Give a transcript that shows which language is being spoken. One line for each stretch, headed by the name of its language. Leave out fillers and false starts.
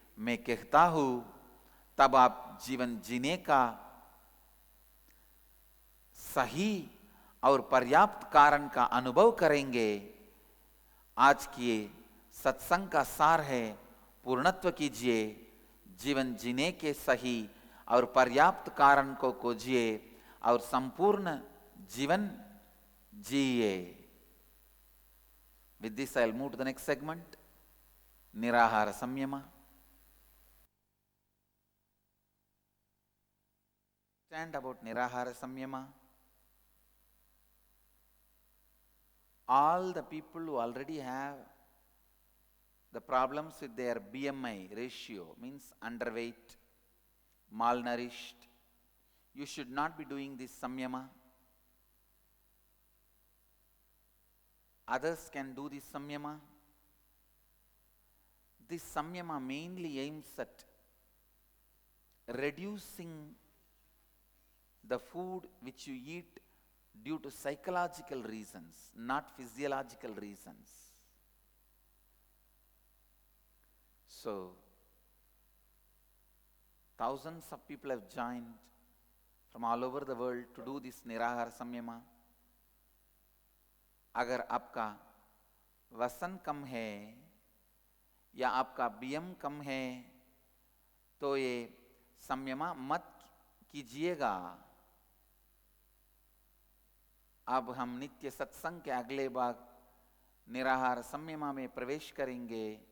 Hindi: मैं कहता हूं तब आप जीवन जीने का सही और पर्याप्त कारण का अनुभव करेंगे. आज की सत्संग का सार है पूर्णत्व कीजिए. जीवन जीने के सही और पर्याप्त कारण को खोजिए और संपूर्ण जीवन जिए.
English: With this, I'll move to the next segment. Nirahara Samyama. Understand about Nirahara Samyama. All the people who already have the problems with their BMI ratio, means underweight, malnourished, you should not be doing this Samyama. Others can do this Samyama. This Samyama mainly aims at reducing the food which you eat due to psychological reasons, not physiological reasons. So, thousands of people have joined from all over the world to do this Nirahara Samyama.
Hindi: अगर आपका वजन कम है या आपका BM कम है तो ये संयमा मत कीजिएगा. अब हम नित्य सत्संग के अगले भाग निराहार संयमा में प्रवेश करेंगे.